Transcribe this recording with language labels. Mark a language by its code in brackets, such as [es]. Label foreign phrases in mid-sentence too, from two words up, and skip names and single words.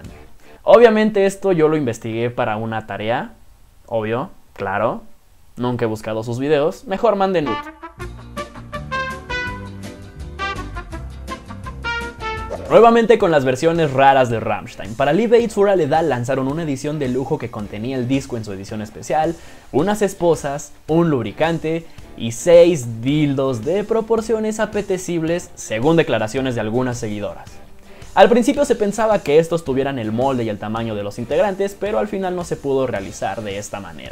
[es] Obviamente esto yo lo investigué para una tarea, obvio, claro, nunca he buscado sus videos, mejor manden nude. Nuevamente con las versiones raras de Rammstein. Para Liebe Ich für alle da lanzaron una edición de lujo que contenía el disco en su edición especial, unas esposas, un lubricante y 6 dildos de proporciones apetecibles, según declaraciones de algunas seguidoras. Al principio se pensaba que estos tuvieran el molde y el tamaño de los integrantes, pero al final no se pudo realizar de esta manera.